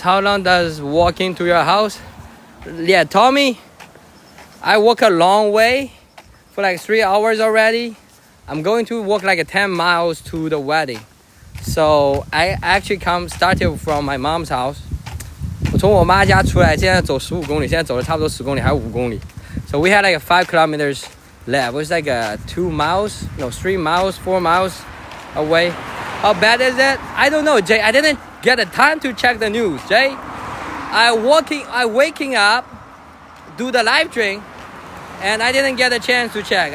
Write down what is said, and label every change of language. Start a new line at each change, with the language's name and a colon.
English: How long does walking to your house? Yeah, Tommy, I walk a long way for like 3 hours already. I'm going to walk like 10 miles to the wedding. So I actually started from my mom's house.
Chinese: 我从我妈家出来，现在走15公里，现在走了差不多10公里，还有5公里。
English: So we had like 5 kilometers left. It was like 2 miles, no, 3 miles, 4 miles away. How bad is it? I don't know, Jay. I didn't get the time to check the news, Jay. I waking up, do the live stream, and I didn't get a chance to check.